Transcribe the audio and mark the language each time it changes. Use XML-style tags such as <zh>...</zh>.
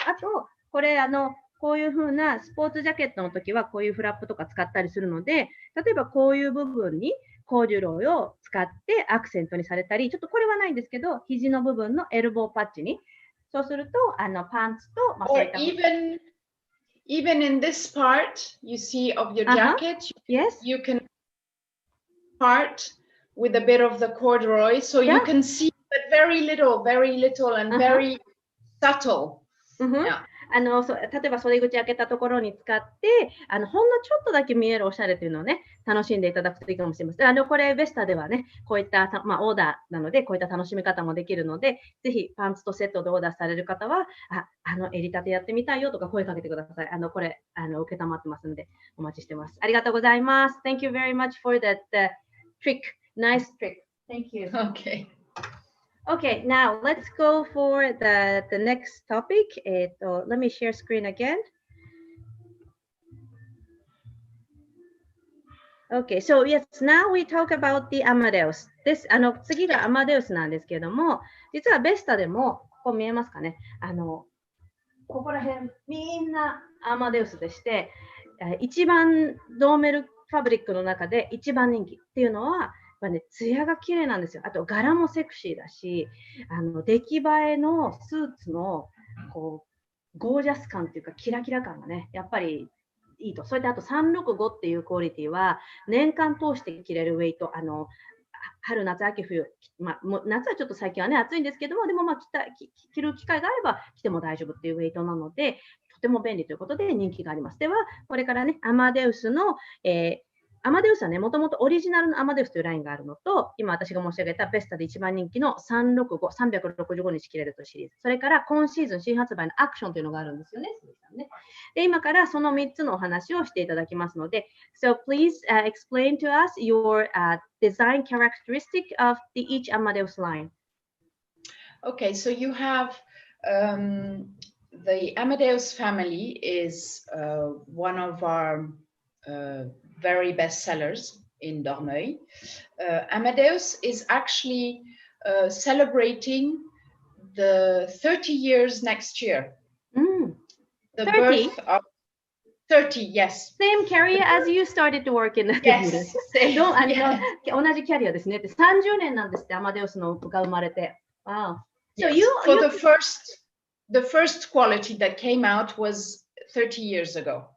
<ja>あと、これこういう風なスポーツジャケットの時はこういうフラップとか使ったりするので、例えばこういう部分にコーデュロイを使ってアクセントにされたり、ちょっとこれはないんですけど、肘の部分のエルボーパッチに、そうするとパンツと、</ja> <en>Or even in this part, you see of your jacket, yes, you can part with a bit of the corduroy, so you can see but very little and very subtle.</en> <ja>そう例えば袖口開けたところに使って、ほんのちょっとだけ見えるおしゃれというのをね、楽しんでいただくといいかもしれません。これ、VESTAではね、こういった、オーダーなので、こういった楽しみ方もできるので、ぜひパンツとセットでオーダーされる方は、襟立てやってみたいよとか声かけてください。これ、受けたまってますので、お待ちしてます。ありがとうございます。</ja> <en>Thank you very much for that trick. Nice trick. Thank you. Okay. Okay, now let's go for the next topic. Let me share screen again. Okay, so yes, now we talk about the Amadeus.</en> <ja>次がアマデウスなんですけれども、実はVESTAでも、ここ見えますかね、ここら辺、みんなアマデウスでして、一番ドーメルファブリックの中で一番人気っていうのは、艶が綺麗なんですよ。あと柄もセクシーだし、出来栄えのスーツのこうゴージャス感っていうかキラキラ感がね、やっぱりいいと。それであと365っていうクオリティは年間通して着れるウェイト、春夏秋冬、もう夏はちょっと最近はね暑いんですけども、でも着る機会があれば着ても大丈夫っていうウェイトなので、とても便利ということで人気があります。ではこれからね、アマデウスの、アマデウスはね、もともとオリジナルのアマデウスというラインがあるのと、今私が申し上げたVESTAで一番人気の365、365日着れるというシリーズ。それから今シーズン新発売のアクションというのがあるんですよね。で、今からその3つのお話をしていただきますので、</ja> <en>So please explain to us your design characteristic of each Amadeus line. Okay, so you have the Amadeus family is one of our very best sellers in Dormeuil. Amadeus is actually celebrating the 30 years next year. The 30? birth of 30, yes. Same career as you started to work in. Yes.</en> <ja>同じキャリアですね。 30年なんですって、アマデウスのが生まれて。</ja> <en>Wow. So yes. For the first quality that came out was 30 years ago.</en>